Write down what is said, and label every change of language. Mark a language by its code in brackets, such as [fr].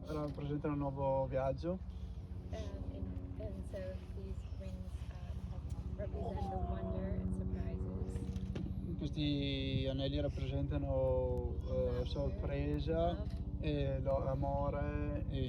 [it] rappresentano un nuovo viaggio. [en] And so these rings represent the wonder and surprises. [it] Questi anelli rappresentano sorpresa e amore.